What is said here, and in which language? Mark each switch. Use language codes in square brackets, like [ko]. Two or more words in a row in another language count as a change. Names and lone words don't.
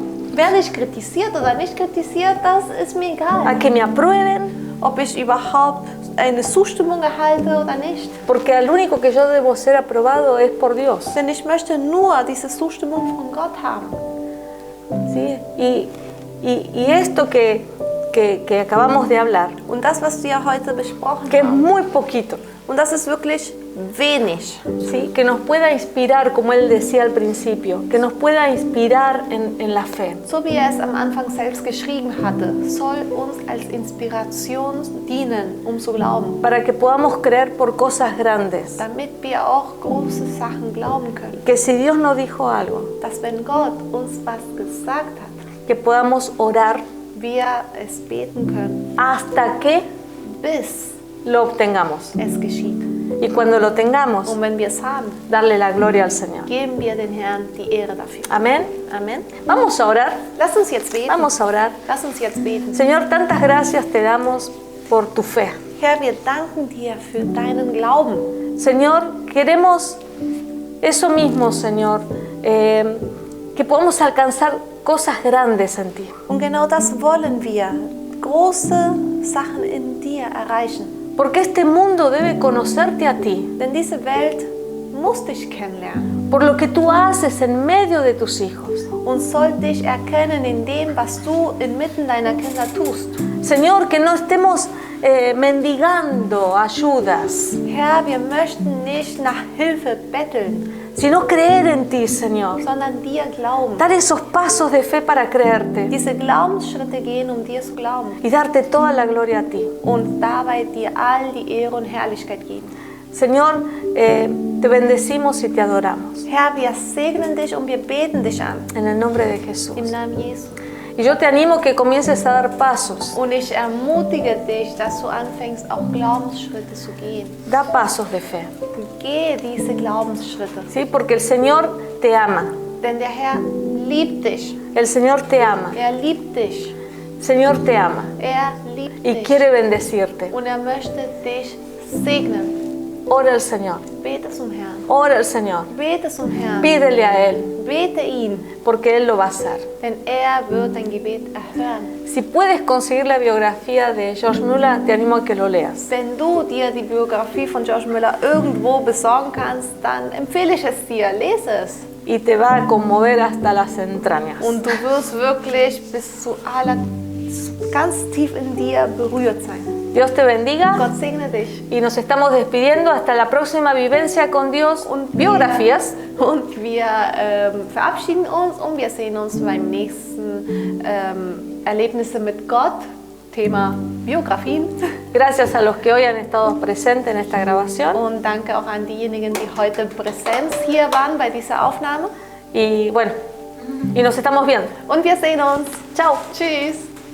[de] Werde ich kritisiert oder nicht kritisiert, das ist mir egal. [es] a que me aprueben, [de] Ob ich überhaupt eine Zustimmung erhalte oder nicht. [es] porque al único que yo debo ser aprobado es por Dios. [de] Denn ich möchte nur diese Zustimmung von Gott haben. [es] ¿Sí? Y esto que acabamos de hablar, [de] Und das, was wir heute besprochen [es] que es [de] haben, [es] muy poquito, [de] und das ist wirklich wenig, [es] ¿sí? Que nos pueda inspirar, como él decía al principio, que nos pueda inspirar en la fe. [de] so wie er es am Anfang selbst geschrieben hatte, soll uns als Inspiration dienen, um zu glauben, [es] Para que podamos creer por cosas grandes. [de] damit wir auch große Sachen glauben können. [es] Que si Dios nos dijo algo, [de] Dass wenn Gott uns was gesagt hat, [es] que podamos orar [de] wir es beten können, [es] hasta que [de] bis [es] lo obtengamos. [de] es geschieht. [es] Y cuando lo tengamos, [de] Und wenn wir es haben, [es] darle la gloria al Señor. [de] geben wir den Herrn die Ehre dafür. [es] Amén. [de] Amen. [es] Vamos a orar. [de] Lass uns jetzt beten. [es] Vamos a orar. [de] Lass uns jetzt beten. [es] Señor, tantas gracias te damos por tu fe. [de] Herr, wir danken dir für deinen Glauben. [es] Señor, queremos eso mismo, Señor, que podamos alcanzar cosas grandes en ti. [de] Und genau das wollen wir. Große Sachen in dir erreichen. [es] Porque este mundo debe conocerte a ti, [de] Denn diese Welt muss dich kennenlernen [es] por lo que tú haces en medio de tus hijos. [de] und soll dich erkennen in dem, was du inmitten deiner Kinder tust. [es] Señor, que no estemos mendigando ayudas, [de] Herr, wir möchten nicht nach Hilfe betteln, [es] sino creer en ti, Señor. [de] sondern dir glauben. [es] Dar esos pasos de fe para creerte [de] Diese Glaubensschritte gehen, um dir zu glauben. [es] y darte toda la gloria a ti. [de] Und dabei dir all die Ehre und Herrlichkeit geben. [es] Señor, te bendecimos y te adoramos. [de] Herr, wir segnen dich und wir beten dich an. [es] En el nombre de Jesús. [de] Im Namen Jesu. [es] Y yo te animo que comiences a dar pasos. [de] Und ich ermutige dich, dass du anfängst, auch Glaubensschritte zu gehen. [es] Da pasos de fe. [de] Gehe diese Glaubensschritte. [es] ¿Sí? Porque el Señor te ama. [de] Denn der Herr liebt dich. [es] El Señor te ama. [de] Er liebt dich. [es] El Señor te ama. [de] Er liebt [es] Y [de] dich. [es] quiere bendecirte. [de] Und er möchte dich segnen. [es] Ora al Señor. [de] Bete zum Herrn. [es] Ora al Señor. [de] Bete zum Herrn. [es] Pídele a Él. [de] Bete ihn. [es] Porque Él lo va a hacer. [de] Denn er wird dein Gebet erhören. [es] Si puedes conseguir la biografía de George Müller, te animo a que lo leas. [de] Wenn du dir die Biografie von George Müller irgendwo besorgen kannst, dann empfehle ich es dir. Lese es. [es] Y te va a conmover hasta las entrañas. [de] Und du wirst wirklich bis zu ganz tief in dir berührt sein. [es] Dios te bendiga. [de] Gott segne dich. [es] Y nos estamos despidiendo hasta la próxima vivencia con Dios. Biografías. [de] Und wir verabschieden uns und wir sehen uns beim nächsten Erlebnisse mit Gott. Thema Biografien. [es] Gracias a los que hoy han estado presentes en esta grabación. [de] Und danke auch an diejenigen, die heute präsent hier waren bei dieser Aufnahme. [es] Y bueno, y nos estamos viendo. [de] Und wir sehen uns. [es] Chao. [de] Tschüss.